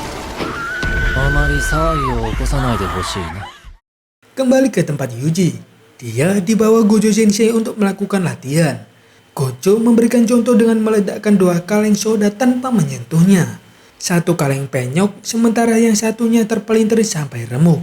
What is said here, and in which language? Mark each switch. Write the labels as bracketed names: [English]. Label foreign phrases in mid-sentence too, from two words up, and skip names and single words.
[Japanese] あまり騒ぎを起こさないでほしいな。 [Indonesian] Kembali ke tempat Yuji. Dia dibawa Gojo Sensei untuk melakukan latihan. Gojo memberikan contoh dengan meledakkan 2 kaleng soda tanpa menyentuhnya. 1 kaleng penyok, sementara yang satunya terpelintir sampai remuk.